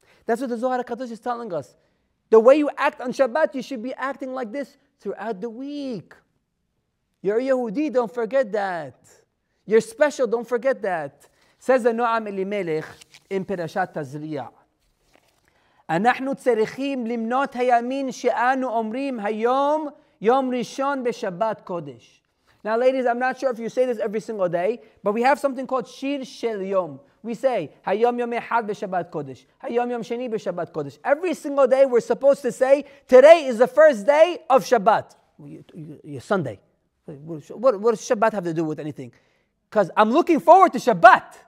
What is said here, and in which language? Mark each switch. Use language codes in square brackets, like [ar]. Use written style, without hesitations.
[en] That's what the Zohar HaKadosh is telling us. The way you act on Shabbat, you should be acting like this throughout the week. You're a Yehudi, don't forget that. You're special, don't forget that. Says the Noam Elimelech in Perashat Tazriah. [he] אנחנו צריכים למנות הימים שאנו אומרים היום יום ראשון בשבת קודש. [en] Now ladies, I'm not sure if you say this every single day, but we have something called shir shel yom. We say, hayom yom echad b'Shabbat kodesh, hayom yom sheni b'Shabbat kodesh. Every single day we're supposed to say, today is the first day of Shabbat. Sunday. What does Shabbat have to do with anything? Because I'm looking forward to Shabbat.